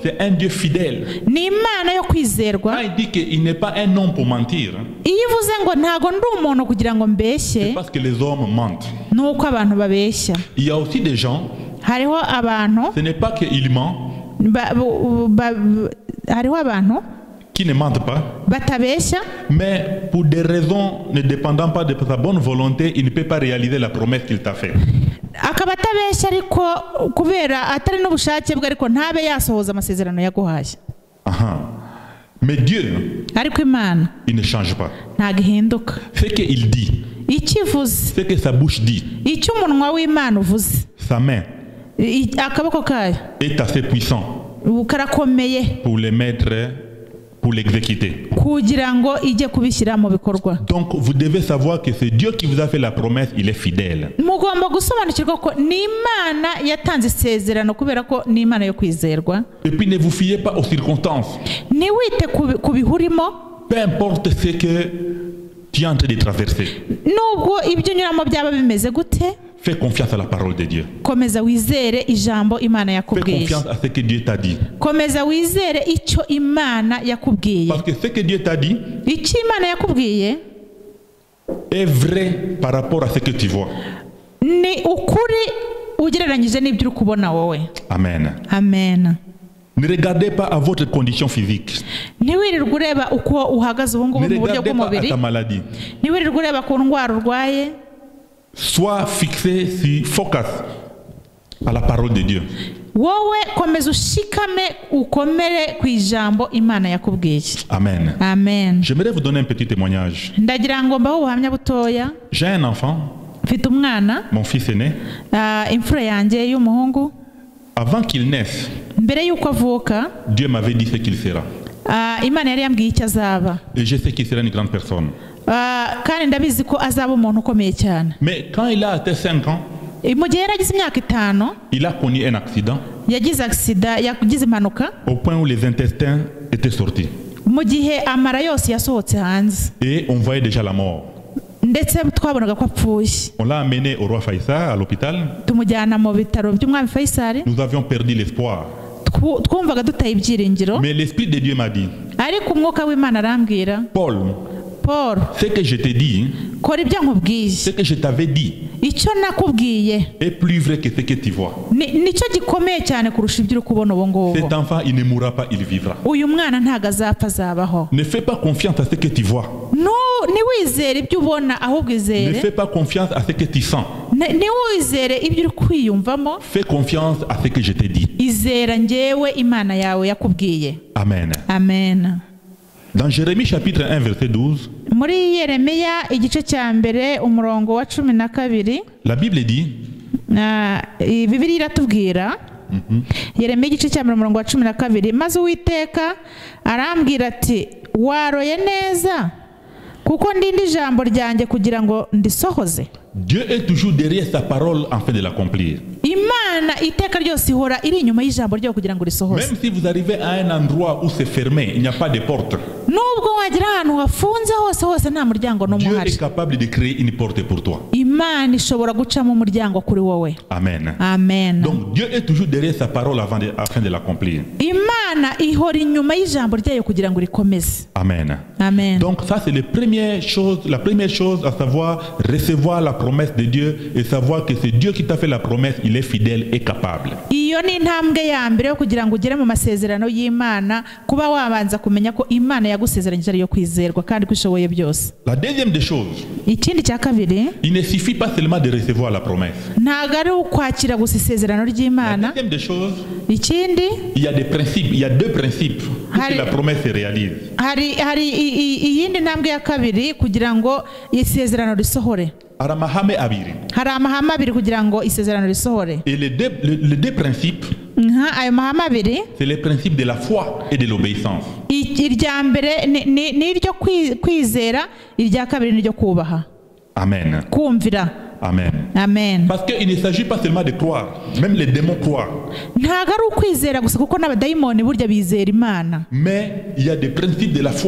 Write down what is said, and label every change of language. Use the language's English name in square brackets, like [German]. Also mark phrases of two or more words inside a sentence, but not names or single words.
[French] C'est un Dieu fidèle. [Kinyarwanda] Ni Imana yo kwizerwa. [French] Quand il dit qu'il n'est pas un homme pour mentir, [Kinyarwanda] iyo ivuze ngo ntago ndi umuntu kugira ngo mbeshye, [French] c'est parce que les hommes mentent. [Kinyarwanda] Nuko abantu babeshya. [French] Il y a aussi des gens, [Kinyarwanda] hariho abantu, [French] ce n'est pas qu'ils mentent, [Kinyarwanda] hariho abantu [French] qui ne mentent pas, [Kinyarwanda] batabeshya, [French] mais pour des raisons ne dépendant pas de sa bonne volonté, il ne peut pas réaliser la promesse qu'il t'a faite. [Kinyarwanda] akaba atabeshya ariko kubera atari n'ubushake bwe ariko ntabe yasohoza amasezerano yaguhaye. [French] Mais Dieu, [Kinyarwanda] ariko Imana, [French] il ne change pas. [Kinyarwanda] ntago ihinduka. [French] Ce qu'il dit, [Kinyarwanda] ikivuze, [French] ce que sa bouche dit, [Kinyarwanda] icyo umunwa w'Imana uvuze, [French] sa main [Kinyarwanda] akaboko kayo [French] est assez puissant [Kinyarwanda] karakomeye [French] pour les mettre, pour l'exécuter. [Kinyarwanda] kugira ngo ijye kubishyira mu bikorwa. [French] Donc vous devez savoir que c'est Dieu qui vous a fait la promesse, il est fidèle. [Kinyarwanda] Mugomba gusobanukirwa ko ni Imana yatanze isezerano kubera ko ni Imana yo kwizerwa. [French] Et puis ne vous fiez pas aux circonstances. [Kinyarwanda] Niwite ku bihurimo. [French] Peu importe ce que tu es en train de traverser. [Kinyarwanda] Nubwo ibyo nyuramo byaba bimeze gute, [French] fais confiance à la parole de Dieu. [Kinyarwanda] Komeza wizere ijambo Imana yakubwiye. [French] Fais confiance à ce que Dieu t'a dit. [Kinyarwanda] Komeza wizere icyo Imana yakubwiye. [French] Parce que ce que Dieu t'a dit, [Kinyarwanda] icyo Imana yakubwiye, [French] est vrai par rapport à ce que tu vois. [Kinyarwanda] Ni ukuri ugereranyije n'ibyo uri kubona wowe. [French] Amen. [Kinyarwanda] Amen. [French] Ne regardez pas à votre condition physique. [Kinyarwanda] Ntiwirirwe ureba uko uhagaze ubu ngubu mu buryo bw'umubiri. [French] Ne regardez pas à ta maladie. [Kinyarwanda] Ntiwirirwe ureba ku ndwara urwaye. [French] Sois fixé, focus à la parole de Dieu. [Kinyarwanda] Wowe komeza ushikame ukomere ku ijambo Imana yakubwiye. [French] Amen. [Kinyarwanda] Amen. [French] J'aimerais vous donner un petit témoignage. [Kinyarwanda] Ndagira ngo mbaho ubuhamya butoya. [French] J'ai un enfant. [Kinyarwanda] Mfite umwana. [French] Mon fils aîné. [Kinyarwanda] Imfura yanjye y'umuhungu. [French] Avant qu'il naisse, [Kinyarwanda] mbere yuko avuka, [French] Dieu m'avait dit ce qu'il sera. [Kinyarwanda] Imana yari yambwiye icyo azaba. [French] Et je sais qu'il sera une grande personne. [Kinyarwanda] Kandi ndabizi ko azaba umuntu ukomeye cyane. [French] Mais quand il a atteint 5 ans, [Kinyarwanda] mu gihe yaragize imyaka 5, [French] il a connu un accident. [Kinyarwanda] Yagize impanuka. [French] Au point où les intestins étaient sortis. [Kinyarwanda] Mu gihe amara yose yasohotse hanze. [French] Et on voyait déjà la mort. [Kinyarwanda] Ndetse twabonaga ko apfuye. [French] On l'a amené au roi Faisal à l'hôpital. [Kinyarwanda] Tumujyana mu bitaro by'umwami Faisal. [French] Nous avions perdu l'espoir. [Kinyarwanda] Twumvaga dutaye ibyiringiro. [French] Mais l'esprit de Dieu m'a dit, [Kinyarwanda] ariko umwuka w'Imana arambwira, Paul, [French] ce que je t'ai dit, [Kinyarwanda] kora ibyo nkubwiye, [French] ce que je t'avais dit, [Kinyarwanda] icyo nakubwiye [French] est plus vrai que ce que tu vois. [Kinyarwanda] Nicyo gikomeye cyane kurusha ibyo uri kubona ubu ngubu. [French] Cet enfant, il ne mourra pas, il vivra. [Kinyarwanda] Uyu mwana ntago azapfa, azabaho. [French] Ne fais pas confiance à ce que tu vois. [Kinyarwanda] Niwizere ibyo ubona, ahubwo izere. [French] Ne fais pas confiance à ce que tu sens. [Kinyarwanda] Niwizere ibyo uri kwiyumvamo. [French] Fais confiance à ce que je t'ai dit. [Kinyarwanda] Izera njyewe Imana yawe yakubwiye. [French] Amen. [Kinyarwanda] Amen. [French] Dans Jérémie chapitre 1 verset 12, [Kinyarwanda] muri Yeremiya igice cya mbere umurongo wa 12, [French] la Bible dit, [Kinyarwanda] Bibiliya iratubwira, Yeremiya igice cya mbere umurongo wa 12, maze Uwiteka arambwira ati, waroye neza kuko ndindi ijambo ryanjye kugira ngo ndisohoze. [French] Dieu est toujours derrière sa parole afin de l'accomplir. [Kinyarwanda] Imana iteka ryose ihora iri inyuma y'ijambo ryo kugira ngo risohoze. [French] Même si vous arrivez à un endroit où c'est fermé, il n'y a pas de porte. [Kinyarwanda] Nubwo wagira ahantu hafunze hose nta muryango n'umwe [French] Dieu [Kinyarwanda] uhari. [French] est capable de créer une porte pour toi. [Kinyarwanda] Imana ishobora gucamo umuryango kuri wowe. [French] Amen. [Kinyarwanda] Amen. [French] Donc Dieu est toujours derrière sa parole afin de l'accomplir. [Kinyarwanda] Imana ihora inyuma y'ijambo ryayo kugira ngo rikomeze. [French] Amen. [Kinyarwanda] Amen. [French] Donc ça c'est la première chose à savoir, recevoir la promesse de Dieu et savoir que c'est Dieu qui t'a fait la promesse, il est fidèle et capable. [Kinyarwanda] Iyo ni intambwe ya mbere yo kugira ngo ugere mu masezerano y'Imana, kuba wabanza kumenya ko Imana yagusezeranyije ari yo kwizerwa kandi kwishoboye byose. [French] La deuxième des choses, [Kinyarwanda] ikindi cya kabiri, [French] il ne suffit pas seulement de recevoir la promesse. [Kinyarwanda] ntago ari ukwakira gusa isezerano ry'Imana. [French] La deuxième des choses, [Kinyarwanda] ikindi, [French] il y a des principes, il y a deux principes pour que la promesse se réalise. [Kinyarwanda] hari iyindi ntambwe ya kabiri kugira ngo isezerano risohore. Hari amahame abiri. Hari amahame abiri kugira ngo isezerano risohore. [French] Et les deux principes, [Kinyarwanda] ayo mahame abiri [French] c'est le principe de la foi et de l'obéissance. [Kinyarwanda] irya mbere ni iryo kwizera, irya kabiri ni iryo kubaha. Amen. Kumvira. Amen. Amen. [French] Parce qu'il ne s'agit pas seulement de croire, même les démons croient. [Kinyarwanda] Ntago ari ukwizera gusa kuko n'abadayimoni burya bizera Imana. [French] Mais il y a des principes de la foi.